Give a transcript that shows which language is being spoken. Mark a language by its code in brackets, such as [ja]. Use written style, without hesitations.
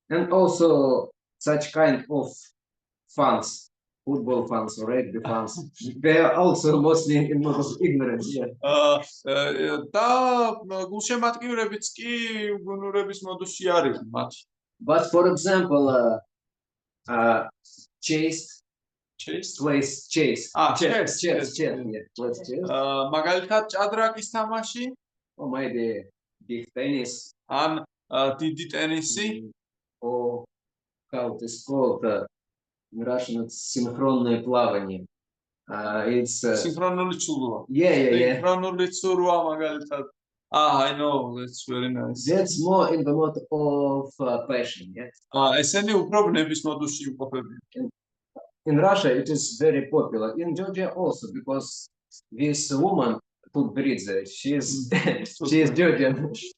[en] And also such kind of fans, football fans or rugby fans, they are also mostly in mode of ignorance. Yeah. [ka] და გულშემატკივრებიც კი უგუნურების მოდუსში არიან მათ. [en] But for example, chess. Chess? Plays chess. Chess. Yeah, plays chess. [ka] მაგალითად ჭადრაკის თამაში, [en] Or maybe big tennis. [ka] ან დიდი ტენისი, [en] Or how it is called in Russian, it's [ru] синхронное плавание. [en] It's [ka] სინქრონული ცურვა. [en] yeah. [ka] სინქრონული ცურვა მაგალითად. [en] I know, that's very nice. That's more in the mode of passion. Yeah. [ka] ესენი უფრო ვნების მოდუსში იმყოფებიან. [en] In Russia, it is very popular. In Georgia also, because this woman, Tutberidze, she is Georgian.